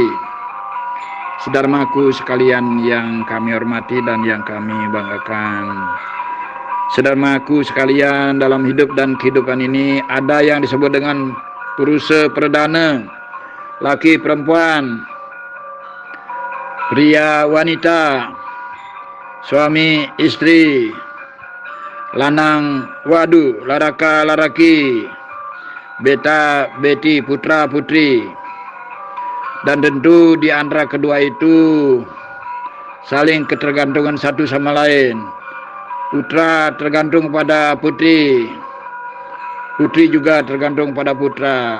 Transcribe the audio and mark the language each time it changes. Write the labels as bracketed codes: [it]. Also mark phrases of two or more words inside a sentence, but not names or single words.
[id] Saudaraku sekalian yang kami hormati dan yang kami banggakan. Saudaraku sekalian, dalam hidup dan kehidupan ini ada yang disebut dengan purusa perdana, laki perempuan, pria wanita, suami istri, [jv] lanang wadu, [hi] laraka laraki, beta beti, [id] putra putri. Dan tentu di antara kedua itu saling ketergantungan satu sama lain. Putra tergantung pada putri, putri juga tergantung pada putra.